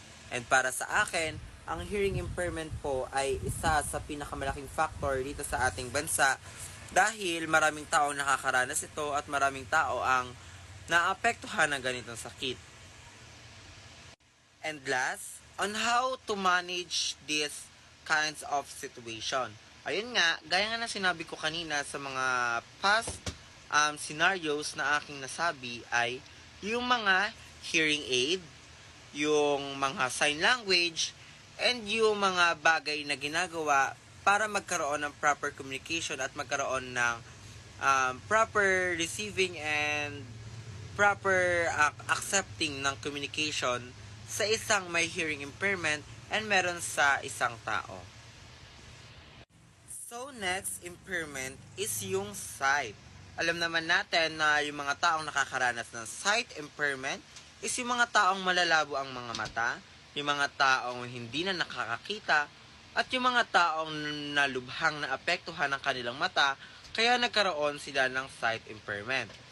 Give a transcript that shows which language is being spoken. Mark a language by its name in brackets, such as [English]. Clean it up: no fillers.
[Filipino] And para sa akin, ang hearing impairment po ay isa sa pinakamalaking factor dito sa ating bansa dahil maraming tao nakakaranas ito at maraming tao ang naapektuhan ng ganitong sakit. [English] And last, on how to manage these kinds of situation. [Filipino] Ayun nga, gaya nga na sinabi ko kanina sa mga past scenarios na aking nasabi ay yung mga hearing aid, yung mga sign language, and yung mga bagay na ginagawa para magkaroon ng proper communication at magkaroon ng proper receiving and proper accepting ng communication sa isang may hearing impairment and meron sa isang tao. [English] So next impairment is yung sight. [Filipino] Alam naman natin na yung mga taong nakakaranas ng sight impairment is yung mga taong malalabo ang mga mata, yung mga taong hindi na nakakakita, at yung mga taong nalubhang na apektuhan ng kanilang mata kaya nagkaroon sila ng sight impairment.